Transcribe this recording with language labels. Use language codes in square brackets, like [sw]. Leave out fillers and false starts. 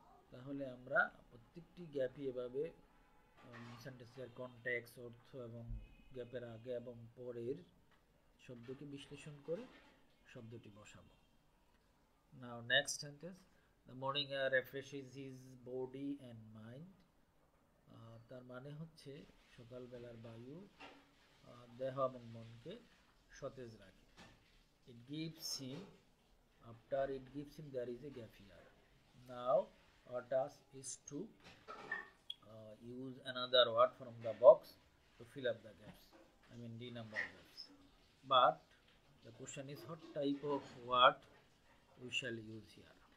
[bn] তাহলে আমরা প্রত্যেকটি গ্যাপই এভাবে সেন্টেন্সের কনটেক্সট, অর্থ এবং গ্যাপের আগে এবং পরের শব্দকে বিশ্লেষণ করে শব্দটি বসাবো। [en] Now next sentence, the morning air refreshes his body and mind. [bn] তার মানে হচ্ছে সকালবেলার বায়ু দেহ এবং মনকে সতেজ রাখে। [en] It gives him, after it gives him there is a gap here. Now our task is to use another word from the box to fill up the gaps. I mean D number gaps. But the question is what type of word we shall use here.